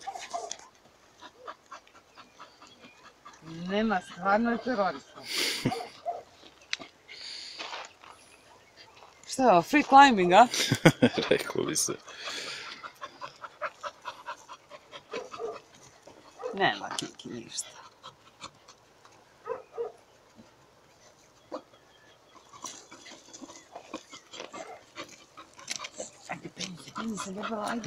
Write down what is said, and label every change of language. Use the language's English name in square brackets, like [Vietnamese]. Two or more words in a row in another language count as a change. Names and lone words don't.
[Serbian] Nema, stvarno je terorista. Šta je ovo, [English] free climbing, a? [Serbian] Rekao bi se. Nema, Kiki, ništa. Ajde, penji se, debela, ajde.